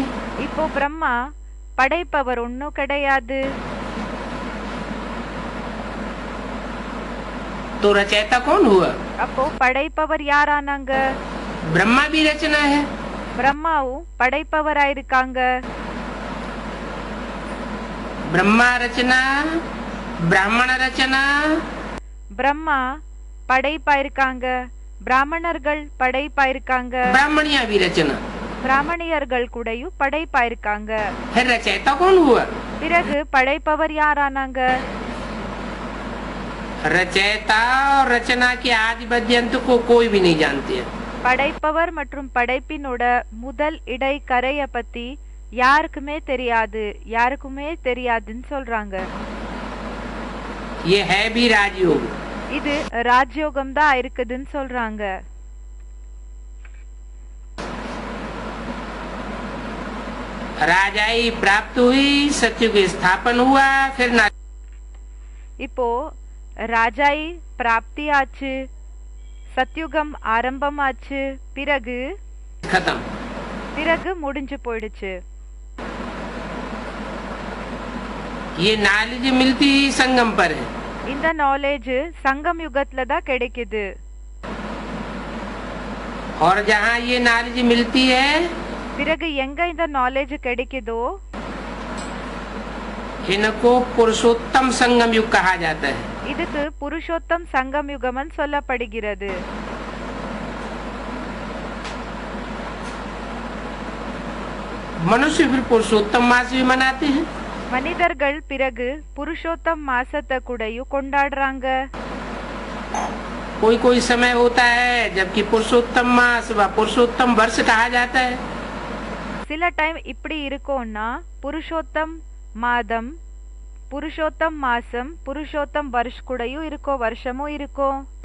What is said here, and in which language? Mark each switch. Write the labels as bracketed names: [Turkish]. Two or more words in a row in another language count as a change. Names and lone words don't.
[Tamil] இப்போ பிரம்மா படைப்பவர் ஒன்னும் கிடையாது. [Hindi] तो रचयिता कौन हुआ? [Tamil] அப்போ படைப்பவர் யாரானாங்க? [Hindi] ब्रह्मा भी रचना है। [Tamil] பிரம்மாவும் படைப்பவராயிருக்காங்க. [Hindi] ब्रह्मा रचना, ब्राह्मण रचना। [Tamil] பிரம்மா படைப்பாயிருக்காங்க, பிராமணர்கள் படைப்பாயிருக்காங்க, [Hindi] ब्राह्मणिया भी रचना। [Tamil] பிராமணியர்கள் கூடயும் படைப்பாயிருக்காங்க. [Hindi] फिर रचयिता कौन हुआ? [Tamil] பிறகு படைப்பவர் யாரானாங்க? [Hindi] रचयिता और रचना के आदि मध्यंत को कोई भी नहीं जानते हैं। [Tamil] படைப்பவர் மற்றும் படைப்பினோட முதல் இடை கரைய பத்தி யாருக்குமே தெரியாதுன்னு சொல்றாங்க. [Hindi] ये है भी राजयोग। [Tamil] இது ராஜயோகம் தான் இருக்குதுன்னு சொல்றாங்க. [Hindi] राजाई प्राप्त हुई, सत्युग स्थापन हुआ, फिर [Tamil] இப்போ [Hindi] राजाई प्राप्ति [Tamil] ஆச்சு, சத்யுகம் ஆரம்பமாச்சு, [Hindi] खत्म। [Tamil] பிறகு முடிஞ்சு போயிடுச்சு. [Hindi] ये नॉलेज मिलती ही संगम पर है। [Tamil] இந்த நாலேஜ் சங்கம் யுகத்துல தான் கிடைக்குது. [Hindi] और जहाँ ये नॉलेज मिलती है [Tamil] பிறகு எங்க இந்த நாலேஜ் கிடைக்குதோ [Hindi] इनको पुरुषोत्तम संगम युग कहा जाता है। [Tamil] இதுக்கு புருஷோத்தம் சங்கம் யுகம்னு சொல்லப்படுகிறது. [Hindi] मनुष्य फिर पुरुषोत्तम मास भी मनाते हैं। [Tamil] மனிதர்கள் பிறகு புருஷோத்தம் மாசத்தை கூடயும் கொண்டாடுறாங்க. [Hindi] कोई कोई समय होता है जबकि पुरुषोत्तम मास व पुरुषोत्तम वर्ष कहा जाता है। [Tamil] சில டைம் இப்படி இருக்கும்னா புருஷோத்தம் மாதம், புருஷோத்தம் மாசம், புருஷோத்தம் வருஷ கூடயும் இருக்கும், வருஷமும் இருக்கும்.